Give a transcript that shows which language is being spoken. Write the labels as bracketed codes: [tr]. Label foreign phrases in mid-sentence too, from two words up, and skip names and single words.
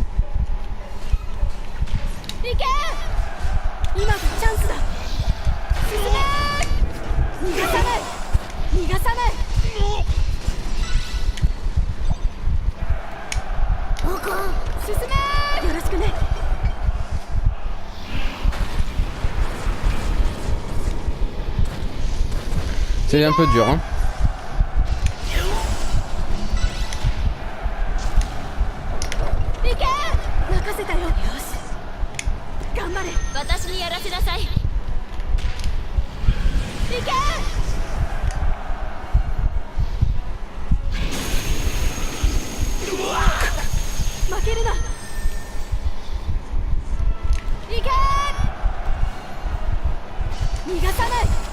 [ja] 行け今がチャンスだ進め逃がさない逃がさない進めよろしくね [fr] C'est un peu dur, hein. [ja] 行け任せたよよし頑張れ私にやらせなさい行け負けるな行け逃がさない